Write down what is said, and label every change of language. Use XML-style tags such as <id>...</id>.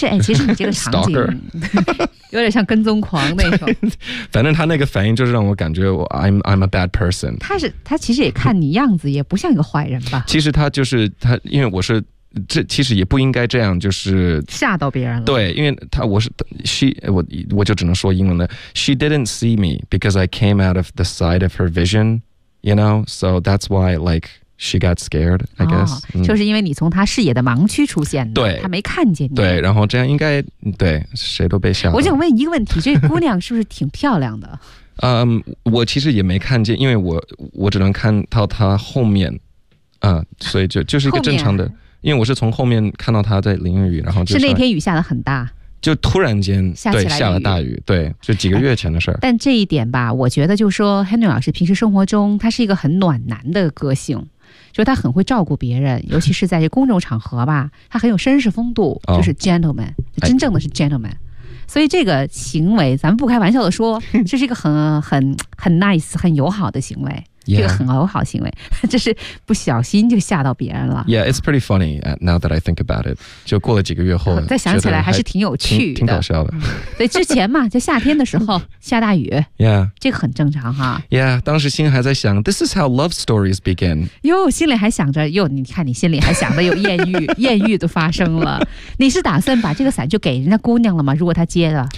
<zh>其实你这个场景。有点像跟踪狂那种，反正他那个反应就是让我感觉我 I'm a bad person。他其实也看你样子也不像一个坏人吧。其实他就是他，因为我是这其实也不应该这样，就是吓到别人了。对，因为他我是 我就只能说英文了。</zh> <en>She didn't see me because I came out of the side of her vision, you know. So that's why like. She got scared, I guess.、</en> <zh>哦、就是因为你从他视野的盲区出现的，对，他没看见你。对，然后这样应该对谁都被吓了。我想问一个问题，这姑娘是不是挺漂亮的？我其实也没看见，因为我只能看到她后面，所以就是一个正常的，因为我是从后面看到她在淋雨，然后就是那天雨下的很大。就突然间对下了大雨，对，就几个月前的事儿。但这一点吧，我觉得就是说 Henry 老师平时生活中他是一个很暖男的个性，就他很会照顾别人，尤其是在这公众场合吧，他很有绅士风度，就是 gentleman、哦、真正的是 gentleman、哎、所以这个行为咱们不开玩笑的说，这是一个很 nice 很友好的行为、 yeah. 这个很友好行为，这是不小心就吓到别人了。</zh> <en>Yeah, it's pretty funny now that I think about it.</en> <zh>就过了几个月后再想起来还是挺有趣的，挺搞笑的。所以之前嘛，就夏天的时候下大雨 Yeah, 这个很正常哈。</zh> <en>Yeah, 当时心还在想 This is how love stories begin.</en> <zh>哟，心里还想着哟，你看你心里还想着有艳遇艳遇都发生了。你是打算把这个伞就给人家姑娘了吗？如果她接的</zh>